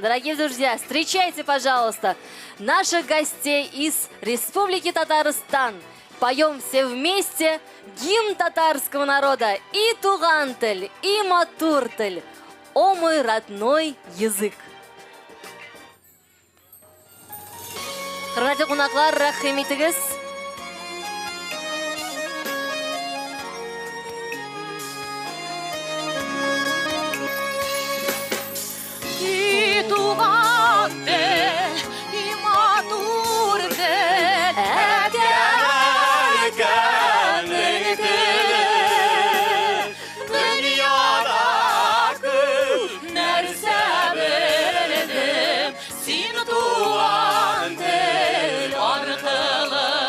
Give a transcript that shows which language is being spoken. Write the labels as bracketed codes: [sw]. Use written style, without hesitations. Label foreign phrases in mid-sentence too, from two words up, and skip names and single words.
[ru] Дорогие друзья, встречайте, пожалуйста, наших гостей из Республики Татарстан. Поем все вместе гимн татарского народа и Тугантель, и Матуртель. О мой родной язык. [tt] Хөрмәтле кунаклар, рәхим итегез. И Тугантель, и Матуртель, dünyada күп нәрсә белдем, син Тугантель аркылы.